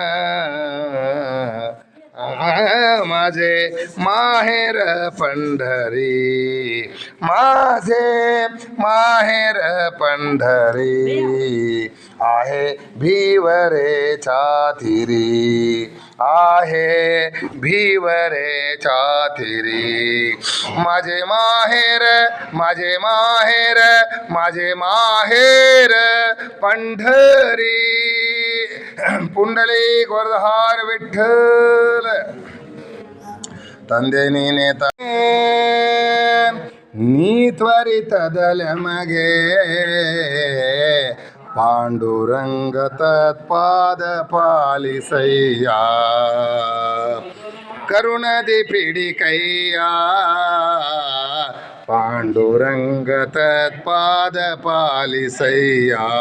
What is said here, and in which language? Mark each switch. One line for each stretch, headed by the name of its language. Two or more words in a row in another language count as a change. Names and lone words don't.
Marathi: माझे माहेर पंढरी, माझे माहेर पंढरी, आहे भिवरे छातिरी, आहे भिवरे छातिरी. माझे माहेर, माझे माहेर, माझे माहेर पंढरी. पुंडलिक वरदार विठ्ठल.
Kannada: ತಂದೆ ನೀನೆ ನೀ ತ್ವರಿತದಲ ಮಗೆ ಪಾಂಡುರಂಗ ತತ್ಪಾದ ಪಾಲಿಸಯ್ಯ. ಕರುಣದಿ ಪಿಡಿಕಯ್ಯ ಪಾಂಡುರಂಗ ತತ್ಪಾದ ಪಾಲಿಸಯ್ಯ.